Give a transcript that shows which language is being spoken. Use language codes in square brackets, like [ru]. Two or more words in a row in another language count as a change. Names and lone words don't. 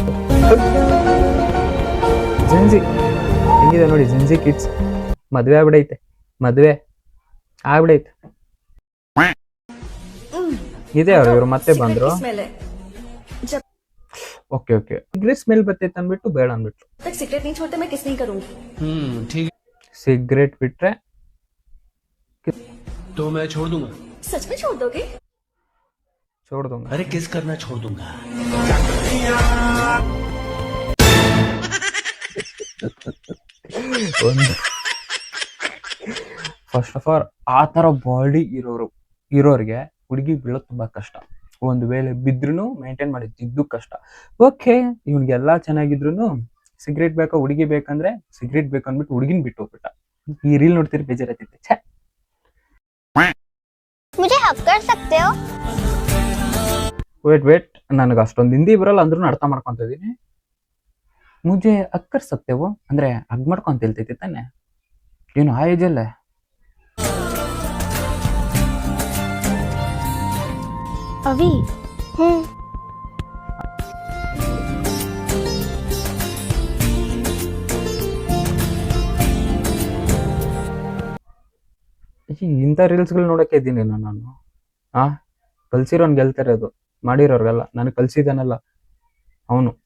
[kn] ಜೆನ್ಸಿ ಹೆಂಗಿದೆ ನೋಡಿ, ಜೆನ್ಸಿ ಕಿಡ್ಸ್ ಮದ್ವೆ ಆಗ್ಬಿಡೈತೆ ಇದೆ. ಇವ್ರು ಮತ್ತೆ ಬಂದ್ರು. ಓಕೆ [en] cigarette smell [kn] ಬರ್ತೈತೆ ಅಂದ್ಬಿಟ್ಟು ಬೇಡ ಅಂದ್ಬಿಟ್ರು. [hi] सिगरेट नहीं छोड़ते मैं किस नहीं करूंगी। ठीक है, [kn] ಸಿಗರೇಟ್ ಬಿಟ್ರೆ [hi] तो मैं छोड़ दूंगा। सच में छोड़ दोगे? छोड़ दूंगा। अरे किस करना छोड़ दूंगा। [en] first of all [kn] ಆ ತರ ಬಾಡಿ ಇರೋರಿಗೆ ಹುಡುಗಿ ಬೀಳೋದು ತುಂಬಾ ಕಷ್ಟ. ಒಂದು ವೇಳೆ ಬಿದ್ರೂ ಮೇಂಟೈನ್ ಮಾಡಿದ್ದು ಕಷ್ಟ. ಓಕೆ, ಇವ್ನಿಗೆಲ್ಲಾ ಚೆನ್ನಾಗಿದ್ರು ಸಿಗರೇಟ್ ಬೇಕಾ ಹುಡುಗಿ ಬೇಕಂದ್ರೆ ಸಿಗರೇಟ್ ಬೇಕಂದ್ಬಿಟ್ಟು ಹುಡುಗಿನ ಬಿಟ್ಟು ಹೋಗ್ಬಿಟ್ಟ. ಈ ರೀಲ್ ನೋಡ್ತೀರಿ ಬೇಜಾರೈತೈತೆ. ಛೇ, [hi] मुझे हक कर सकते हो? [kn] ವೇಟ್ ನನಗೆ ಅಷ್ಟೊಂದು ಹಿಂದಿ ಬರಲ್ಲ ಅಂದ್ರೂ ಅರ್ಥ ಮಾಡ್ಕೊಂತ ಇದೀನಿ. [hi] मुझे अक्कर सत्तेवो [kn] ಅಂದ್ರೆ ಹಗ್ ಮಾಡ್ಕೊಂತ ಹೇಳ್ತೈತಿ ತಾನೆ, ಏನು ಆ ಏಜ್ ಅಲ್ಲೇ. [hi] अभी [kn] ಇಂಥ ರೀಲ್ಸ್ಗಳು ನೋಡಕ್ಕೆ ಇದ್ದೀನಿ ನಾನು. ಕಲ್ಸಿರೋನ್ ಗೆಲ್ತಾರೆ, ಅದು ಮಾಡಿರೋರ್ಗಲ್ಲ. ನನಗೆ ಕಲ್ಸಿದಾನಲ್ಲ ಅವನು.